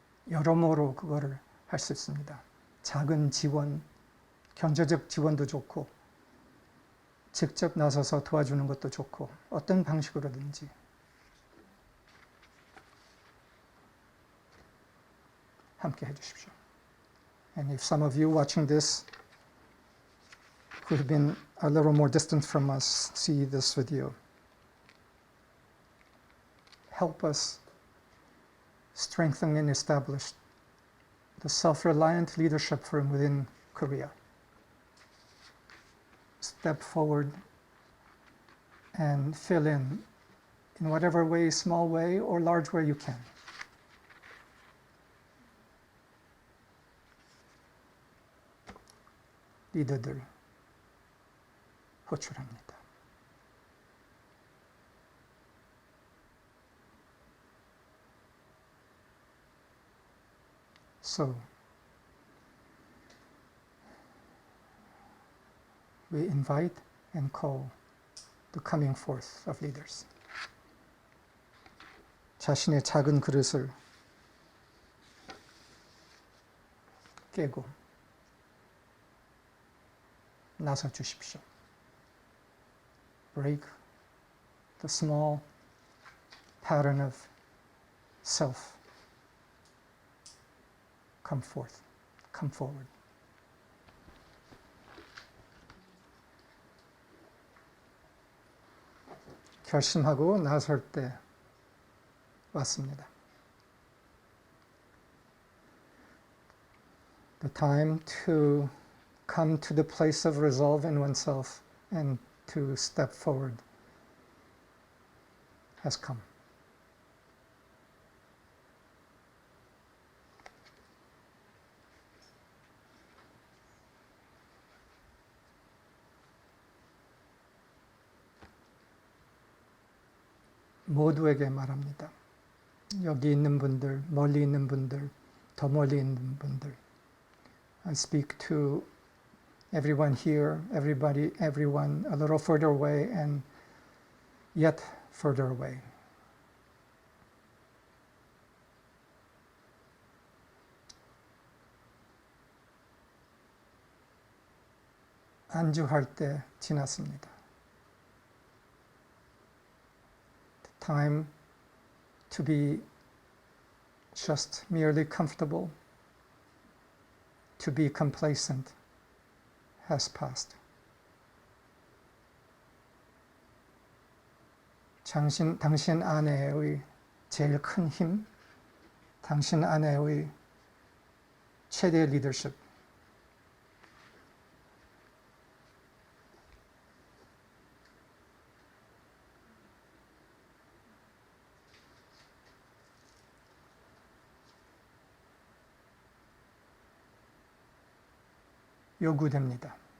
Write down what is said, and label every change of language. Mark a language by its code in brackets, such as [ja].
[ko] 여러모로 그거를 할 수 있습니다. 작은 지원, 경제적 지원도 좋고 직접 나서서 도와주는 것도 좋고 어떤 방식으로든지 함께 해주십시오. [en] And if some of you watching this who have been a little more distant from us see this video, help us strengthen and establish the self-reliant leadership from within Korea. Step forward and fill in whatever way, small way or large way you can. [ko] 리더들 호출합니다. [en] So, we invite and call the coming forth of leaders. [ko] 자신의 작은 그릇을 깨고 나서 주십시오. [en] Break the small pattern of self. Come forth. Come forward. [ko] 결심하고 나설 때 왔습니다. [en] The time to come to the place of resolve in oneself and to step forward has come. [ko] 모두에게 말합니다. 여기 있는 분들, 멀리 있는 분들, 더 멀리 있는 분들. [en] I speak to everyone here, everybody, everyone a little further away and yet further away. [ko] 안주할 때 지났습니다. [en] Time to be just merely comfortable, to be complacent, has passed. [ko] 당신 안에의 제일 큰 힘, 당신 안에의 최대 리더십, 요구됩니다.